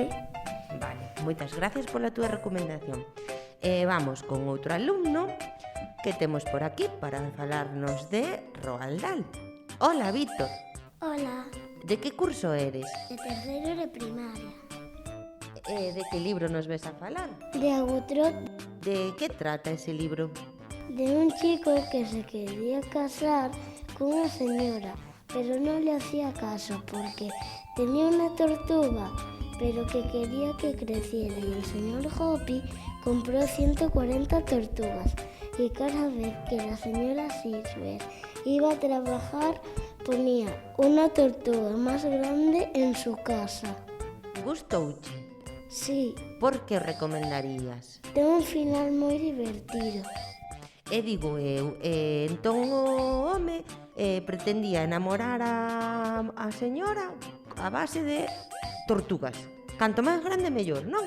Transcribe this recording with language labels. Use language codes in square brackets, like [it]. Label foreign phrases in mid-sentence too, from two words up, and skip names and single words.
[gl] Vale, moitas gracias pola túa recomendación. Vamos con outro alumno que temos por aquí para falarnos de Roald Dahl. Hola, Víctor. Hola, De que curso eres? de terceiro de primaria. De que libro nos ves a falar? De Agutrot, De que trata ese libro? [es] de un chico que se quería casar con una señora, pero no le hacía caso porque tenía una tortuga, pero que quería que creciera, y el señor Hopi compró 140 tortugas, y cada vez que la señora Silver iba a trabajar ponía una tortuga más grande en su casa. [gl] Gustouche? [es] Sí, [gl] Por que o recomendarías? ten un final moi divertido. E digo eu, entón o home pretendía enamorar a señora a base de tortugas. Canto máis grande, mellor, non?